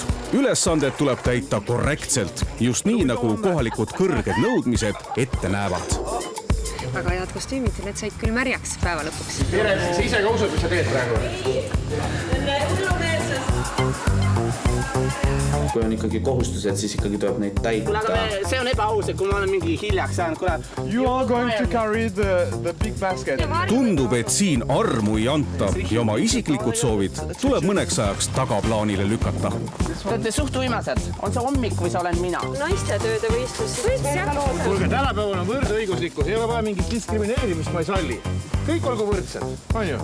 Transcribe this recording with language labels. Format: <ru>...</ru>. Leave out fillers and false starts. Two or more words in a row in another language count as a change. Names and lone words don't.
<et>Ülesanded tuleb täita korrektselt, just nii nagu kohalikud kõrged nõudmised ette näevad. Väga head kostüümid, need said küll märjaks päeva lõpuks. Piret, sa ise ka usud, mis sa teed praegu? Kui on ikkagi kohustused, siis ikkagi tuleb neid täita. See on ebaaus, et kui ma olen mingi hiljaks jäänud, kuule.</et> <en>You are going to carry the big basket.</en> <et>Tundub, et siin armu ei anta ja oma isiklikud soovid tuleb mõneks ajaks tagaplaanile lükata. Te olete suht uimased. On see hommik või sa olen mina? Naiste tööde võistlus. Kuulge, tänapäeval on võrdõiguslikkus, ei ole vaja mingit diskrimineerimist, ma ei salli. Kõik olgu võrdsed, on ju?</et>